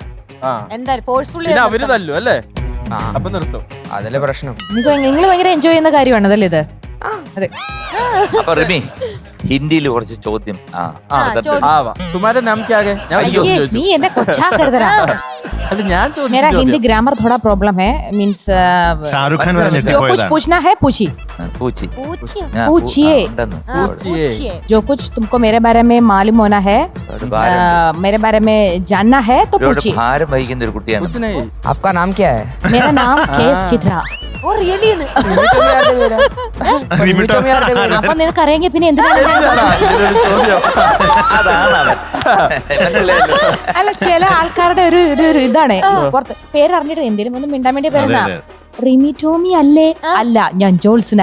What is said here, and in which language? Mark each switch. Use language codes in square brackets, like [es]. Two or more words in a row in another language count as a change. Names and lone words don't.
[ml] എന്തായാലും അവര് തല്ലു അല്ലേ? അപ്പൊ നിർത്തും. അതല്ലേ പ്രശ്നം. നിങ്ങൾ ഭയങ്കര എൻജോയ് ചെയ്യുന്ന കാര്യമാണ് അതല്ലേ ഇത്? അതെ. അപ്പൊ റിമി ഹിന്ദിയിൽ കുറച്ച് ചോദ്യം. [hi] तुम्हारे नाम क्या है? [ml] നീ എന്നെ കൊച്ചാക്കരുതടാ. അല്ല ഞാൻ [hi] मेरा हिंदी ग्रामर थोड़ा प्रॉब्लम है. मीन्स शाहरुख खान जो कुछ पूछना है पूछिए. जो कुछ तुमको मेरे बारे में मालूम होना है, मेरे बारे में जानना है तो पूछिए. [ml] ഭാരം വഹിക്കുന്ന ഒരു കുട്ടിയാണ്. [hi] आपका नाम क्या है? मेरा नाम केएस चित्रा. [ml] അപ്പൊ നിനക്ക് അറിയെങ്കിൽ പിന്നെ എന്തിനാണ്? അല്ല ചില ആൾക്കാരുടെ ഒരു ഇതാണ് പുറത്ത് പേര് അറിഞ്ഞിട്ട് എന്തെങ്കിലും ഒന്നും മിണ്ടാൻ വേണ്ടി പേരെന്നാ. റിമി ടോമി അല്ലേ? അല്ല ഞാൻ ജോൾസിന.